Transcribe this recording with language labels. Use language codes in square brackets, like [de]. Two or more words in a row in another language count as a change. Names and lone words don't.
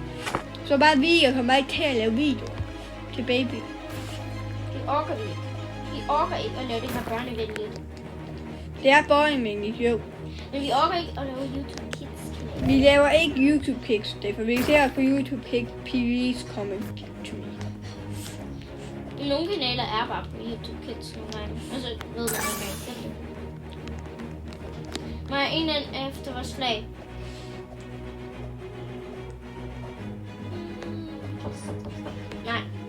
[da] Så bare jeg kommer ikke til at lave videoer til babyer. De orker vi ikke. Vi orker ikke at lave det her børnevenligt. Det er børnevenligt, jo. Men vi orker ikke at lave YouTube Kids. Vi laver ikke YouTube Kids, derfor vi ser på YouTube Kids, [en] please comment to me. [da] Nogle kanaler er bare på YouTube Kids nogle gange, og så ved man ikke engang det. Må jeg en efter vores flag? Nej.